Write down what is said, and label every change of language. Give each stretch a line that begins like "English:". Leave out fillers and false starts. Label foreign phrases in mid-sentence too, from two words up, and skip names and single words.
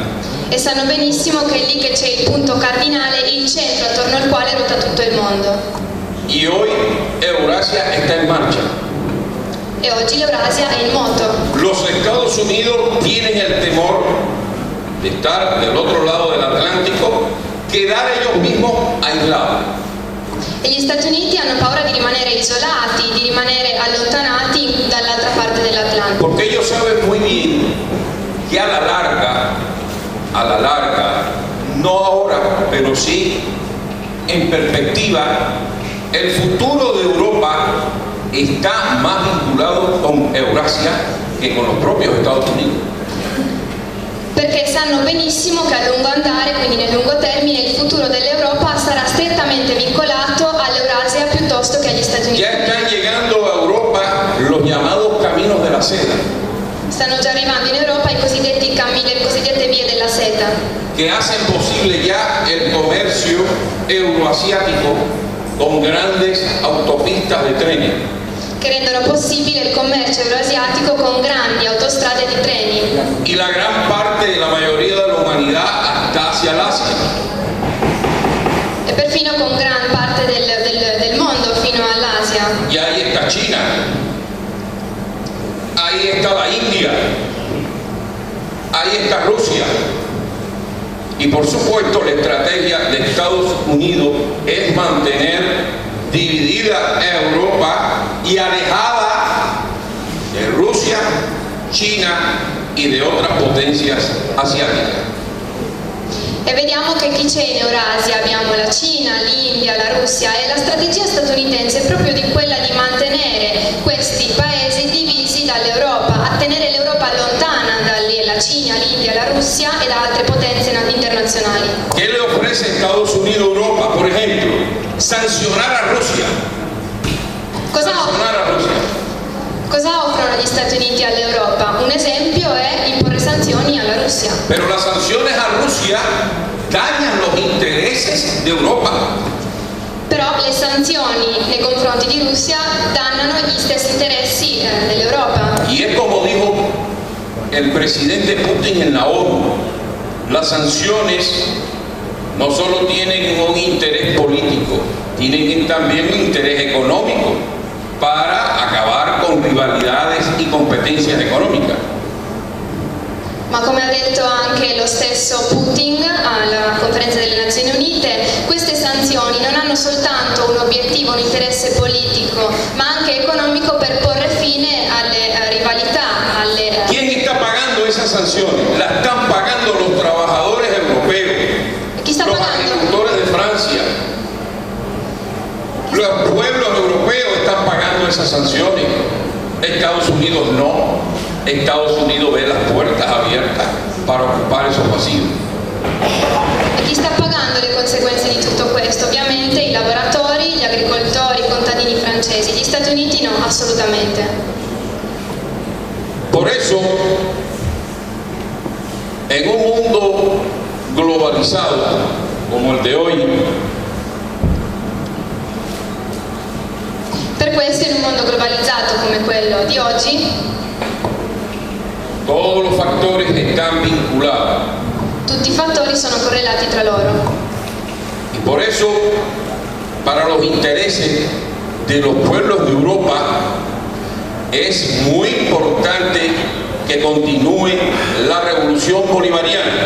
Italian: e sanno benissimo che è lì che c'è il punto cardinale, il centro attorno al quale ruota tutto il mondo.
Spanish: Y hoy Eurasia está en marcha.
Italian: E oggi l'Eurasia è in moto.
Spanish: Los Estados Unidos tienen el temor de estar del otro lado del Atlántico, quedar ellos mismos aislados.
Italian: E gli Stati Uniti hanno paura di rimanere isolati, di rimanere allontanati dall'altra parte dell'Atlantico.
Spanish: Porque ellos saben muy bien que a la larga, no ahora, pero sí en perspectiva, el futuro de Europa está más vinculado con Eurasia que con los propios Estados Unidos.
Italian: Perché sanno benissimo che a lungo andare, quindi nel lungo termine, il futuro dell'Europa sarà strettamente vincolato all'Eurasia piuttosto che agli Stati Uniti.
Spanish: Ya están llegando a Europa los llamados caminos de la seda,
Italian: Stanno già arrivando in Europa le cosiddette vie della seta,
Spanish: que hacen posible ya el comercio euroasiático con grandes autopistas de trenes.
Italian: che rendono possibile il commercio euroasiatico con grandi autostrade di treni.
Spanish: Y la gran parte de la mayoría de la humanidad hasta hacia el Asia.
Italian: E perfino con gran parte del mondo fino all'Asia.
Spanish: Y ahí está China, ahí está la India, ahí está Rusia. Y por supuesto la estrategia de Estados Unidos es mantener dividida Europa y alejada de Rusia, China y de otras potencias asiáticas.
Italian: E vediamo che chi c'è in Eurasia abbiamo la Cina, l'India, la Russia, e la strategia statunitense è proprio di quella di mantenere questi paesi divisi dall'Europa, a tenere l'Europa lontana dalla Cina, l'India, la Russia e da altre potenze internazionali.
Spanish: ¿Qué le ofrece Estados Unidos a Europa? Por ejemplo, sancionar a Rusia. Sancionar a Rusia.
Italian: Cosa offrono gli Stati Uniti all'Europa? Un esempio è imporre sanzioni alla Russia.
Spanish: Pero las sanciones a Rusia dañan los intereses de Europa.
Italian: Però le sanzioni nei confronti di Russia dannano gli stessi interessi dell'Europa.
Spanish: Y es como dijo el presidente Putin en la ONU, las sanciones no solo tienen un interés político, tienen también un interés económico para acabar con rivalidades y competencias económicas.
Italian: Ma come ha detto anche lo stesso Putin alla conferenza delle Nazioni Unite, queste sanzioni non hanno soltanto un obiettivo, un interesse politico, ma anche economico per porre fine alle rivalità, alle...
Spanish: ¿Quién está pagando esas sanciones? Las están pagando los trabajadores europeos,
Italian: Chi sta
Spanish: los
Italian: pagando?
Spanish: agricultores de Francia. Los pueblos europeos están pagando esas sanciones. Estados Unidos no. Estados Unidos ve las puertas abiertas para ocupar esos vacíos.
Italian: E chi sta pagando le conseguenze di tutto questo? Ovviamente i lavoratori, gli agricoltori, i contadini francesi. Gli Stati Uniti no, assolutamente.
Spanish: Por eso, en un mundo globalizado como el de hoy,
Italian: Per questo in un mondo globalizzato come quello di oggi,
Spanish: todos los factores están vinculados.
Italian: tutti i fattori sono correlati tra loro.
Spanish: Y por eso, para los intereses de los pueblos de Europa, es muy importante
Italian: che continui la rivoluzione bolivariana.